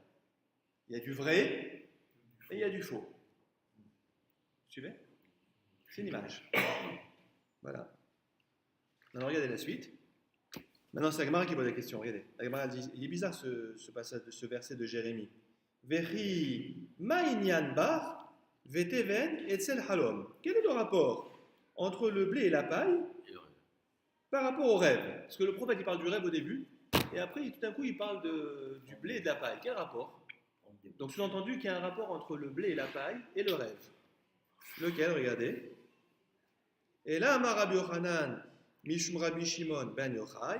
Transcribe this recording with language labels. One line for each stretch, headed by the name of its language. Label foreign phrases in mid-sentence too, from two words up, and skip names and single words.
French: Il y a du vrai, et il y a du faux. Vous suivez? C'est une image. Voilà. Maintenant regardez la suite. Maintenant c'est la Gemara qui pose la question, regardez. La Gemara dit, il est bizarre ce passage, ce verset de Jérémie.
Hebrew: וכי מה ענין בר ותבן אצל חלום.
French: Quel est le rapport entre le blé et la paille par rapport au rêve? Parce que le prophète il parle du rêve au début et après tout d'un coup il parle du blé et de la paille. Quel rapport? Donc sous-entendu qu'il y a un rapport entre le blé et la paille et le rêve. Lequel? Regardez. Et là Rabbi Yochanan mishum Rabbi Shimon ben Yochai.